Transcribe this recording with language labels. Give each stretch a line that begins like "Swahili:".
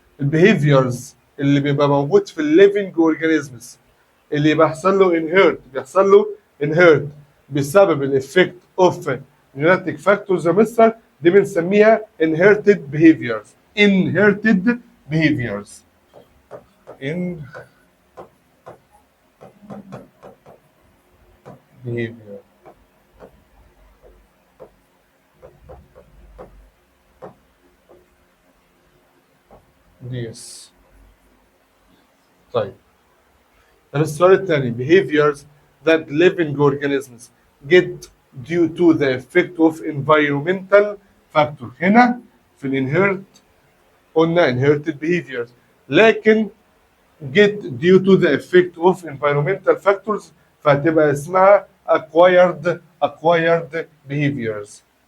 Arabic: البيهيفيرز اللي بيبقى موجود في الليفنج اورجانيزمز اللي بيحصل له انهيرت بسبب الافكت اوف جينيتك فاكتورز يا مستر، دي بنسميها inherited behaviors.
English: inherited behaviors in behavior.
Arabic: يس. طيب السؤال الثاني behaviors
English: that living organisms get due to the effect of environmental factor.
Arabic: هنا في الانهيرت قلنا inherited behaviors، لكن
English: get due to the effect of environmental factors
Arabic: فهتبقى اسمها acquired behaviors.